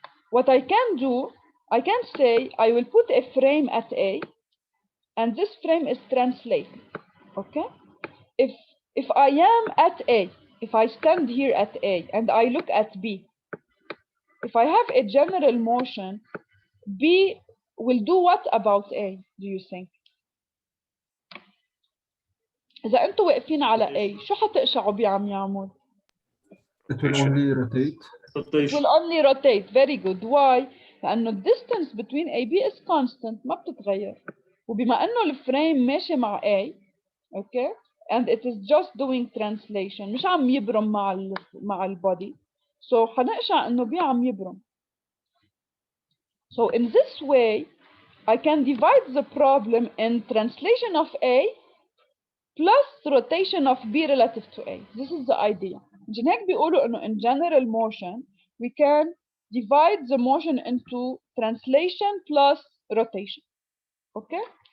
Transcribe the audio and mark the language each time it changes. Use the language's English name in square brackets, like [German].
[English] What I can do, I can say I will put a frame at A, and this frame is translating, okay? If I am at A, if I stand here at A and I look at B, if I have a general motion, B will do what about A, do you think? [Arabic] إذا أنتوا واقفين على A، شو حتقشعوا B عم يعمل؟ [English] It will only rotate. It will only rotate. Very good. Why? لأنه distance between AB is constant، [Arabic] ما بتتغير. وبما أنه الفريم ماشي مع A، [English] okay, and it is just doing translation، [Arabic] مش عم يبرم مع البودي. So حنقشع إنه B عم يبرم. [English] So in this way, I can divide the problem in translation of A plus rotation of B relative to A. This is the idea. [Arabic] عشان هيك بيقولوا إنه [English] in general motion we can divide the motion into translation plus rotation. Okay?